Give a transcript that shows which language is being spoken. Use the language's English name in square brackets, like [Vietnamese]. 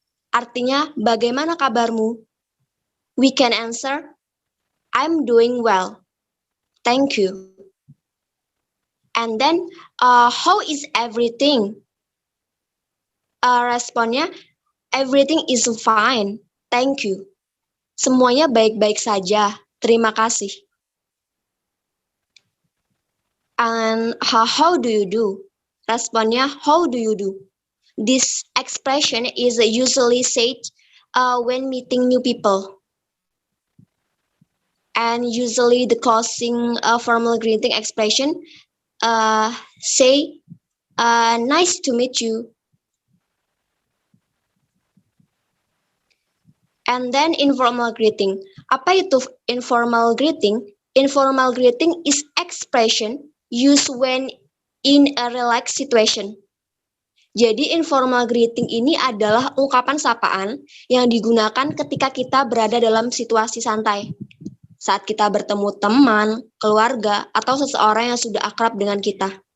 [Indonesian] Artinya, bagaimana kabarmu? [English] We can answer, I'm doing well. Thank you. And then, how is everything? [Indonesian] Responnya, [English] everything is fine. Thank you. [Indonesian] Semuanya baik-baik saja. Terima kasih. [English] And how do you do? [Indonesian] Responnya, [English] how do you do? This expression is usually said when meeting new people. And usually the closing formal greeting expression say, nice to meet you. And then informal greeting. [Indonesian] Apa itu [English] informal greeting? Informal greeting is expression used when in a relaxed situation. [Indonesian] Jadi informal greeting ini adalah ungkapan sapaan yang digunakan ketika kita berada dalam situasi santai. Saat kita bertemu teman, keluarga, atau seseorang yang sudah akrab dengan kita.